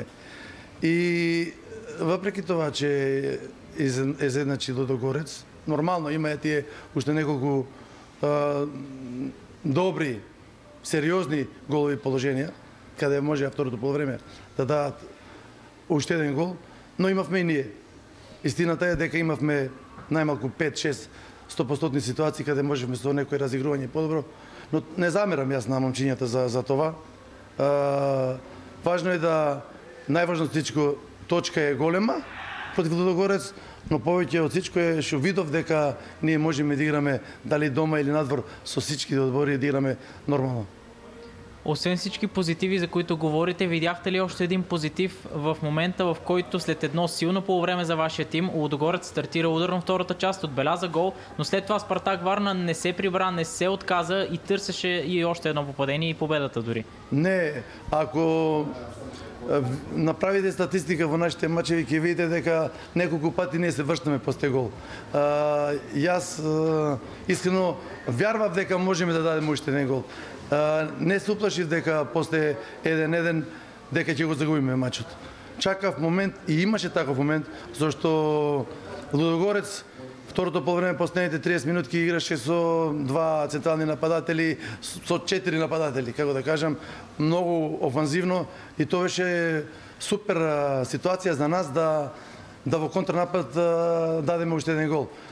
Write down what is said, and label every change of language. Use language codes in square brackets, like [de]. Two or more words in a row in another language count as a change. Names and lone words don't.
[mk] И въпреки това, че изедначи Лудогорец, нормално има тие още неколко добри, сериозни голови положения, къде може в второто полувреме да дадат още един гол, но имахме и ние. Истината е дека имахме най-малко 5-6 100% ситуации каде можеме со некој разигрување по-добро, но не замерам јас на момчињата за това. Важно е да најважно всичко точка е голема против Лудогорец, но повеќе од всичко е што видов дека ние можеме да играме дали дома или надвор со всички одбори да играме нормално. [bg] Освен всички позитиви, за които говорите, видяхте ли още един позитив в момента, в който след едно силно полувреме за вашия тим, Лудогорец стартира ударно втората част, отбеляза гол, но след това Спартак Варна не се прибра, не се отказа и търсеше и още едно попадение и победата дори? [mk] Не, ако направите статистика во нашите мачеви, ќе видите дека неколку пати ние се врштаме после гол. Јас искрено вярвав дека можеме да дадеме уште еден гол. Не се уплашив дека после 1-1 дека ќе го загубиме мачот. Чакав момент и имаше таков момент, зашто Лудогорец второто полувреме, последните 30 минутки играше со 2 централни нападатели, со 4 нападатели, како да кажам, многу офанзивно и тоа беше супер ситуација за нас да во контранапад дадеме уште еден гол.